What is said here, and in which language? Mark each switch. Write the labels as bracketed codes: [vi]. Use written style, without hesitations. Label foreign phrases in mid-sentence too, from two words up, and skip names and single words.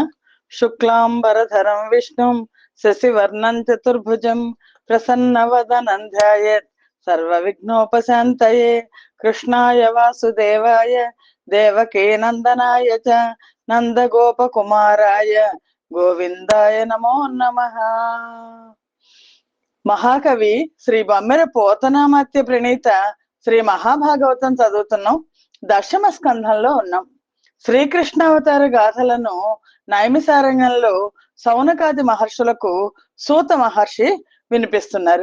[sa] शुक्लांबरधरं विष्णुं शशिवर्णं चतुर्भुजं प्रसन्नवदनं ध्यायेत् सर्वविघ्नोपशान्तये। कृष्णाय वासुदेवाय देवकी नंदनाय च नंदगोपकुमाराय गोविंदाय नमो नमः। [te] మహాకవి శ్రీ బొమ్మెర పోతనామాత్య ప్రణీత శ్రీ మహాభాగవతం చదువుతున్నాం. దశమ స్కంధంలో ఉన్నాం. శ్రీకృష్ణావతార గాథలను నైమిసారణ్యంలో సౌనకాది మహర్షులకు సూత మహర్షి వినిపిస్తున్నారు.